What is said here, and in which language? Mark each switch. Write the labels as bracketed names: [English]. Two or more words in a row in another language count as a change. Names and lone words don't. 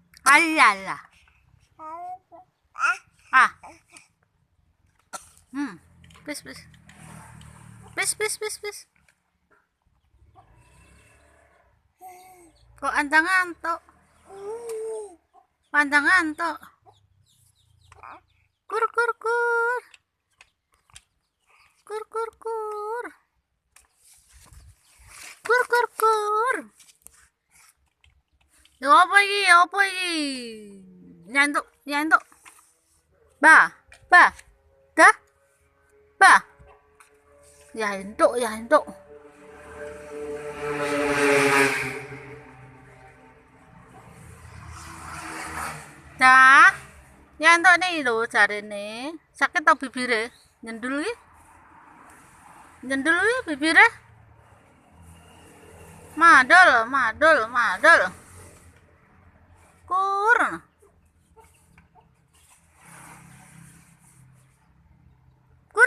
[Indonesian] Ayalah. Ah. Bis, bis. Bis, bis, bis, bis. Kok anda ngantuk? Anda ngantuk? Kur, kur, kur. Kur, kur, kur. Kur, kur, kur. Apa ini? Apa ini? Nyantuk, nyantuk. Ba, ba. Dah? Ba. Ya, nyantuk, ya, nyantuk. Dah? [Javanese] Nyantuk nih lho jarene. [Indonesian] Sakit tau bibirnya? [Javanese] Nyendul iki? Nyendul iki bibirnya? Madol, madol, madol. Kur. Kur.